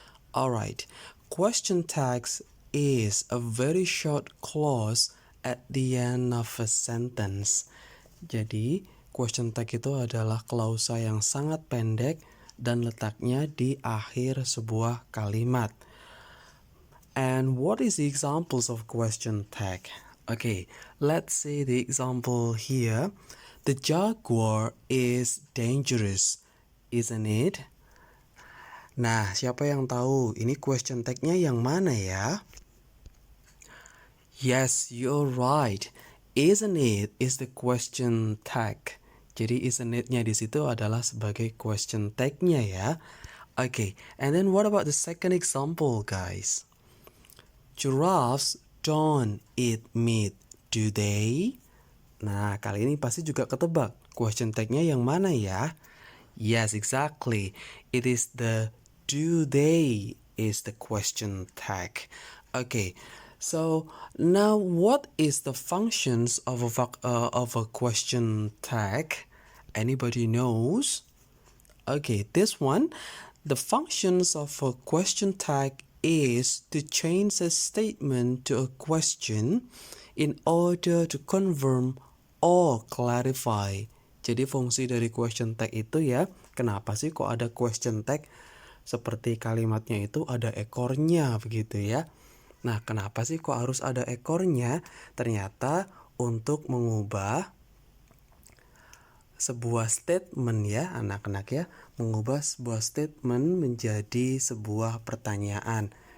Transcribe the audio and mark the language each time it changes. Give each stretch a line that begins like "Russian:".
English: Alright, question tags is a very short clause at the end of a sentence.
Indonesian: Jadi, question tag itu adalah klausa yang sangat pendek dan letaknya di akhir sebuah kalimat.
English: And what is the examples of question tag? Okay, let's see the example here. The jaguar is dangerous, isn't it?
Indonesian: Nah, siapa yang tahu ini question tag-nya yang mana ya?
English: Yes, you're right. Isn't it is the question tag.
Indonesian: Jadi isn't it-nya di situ adalah sebagai question tag-nya ya.
English: Okay, and then what about the second example, guys? Giraffes don't eat meat, do they?
Indonesian: Nah, kali ini pasti juga ketebak. Question tag-nya yang mana ya?
English: Yes, exactly. It is the do they is the question tag. Okay, so now what is the functions of a question tag? Anybody knows? Okay, this one, the functions of a question tag is to change a statement to a question in order to confirm or clarify.
Indonesian: Jadi fungsi dari question tag itu ya, kenapa sih kok ada question tag? Seperti kalimatnya itu ada ekornya begitu ya. Nah, kenapa sih kok harus ada ekornya? Ternyata untuk mengubah sebuah statement ya anak-anak ya, mengubah sebuah statement menjadi sebuah pertanyaan.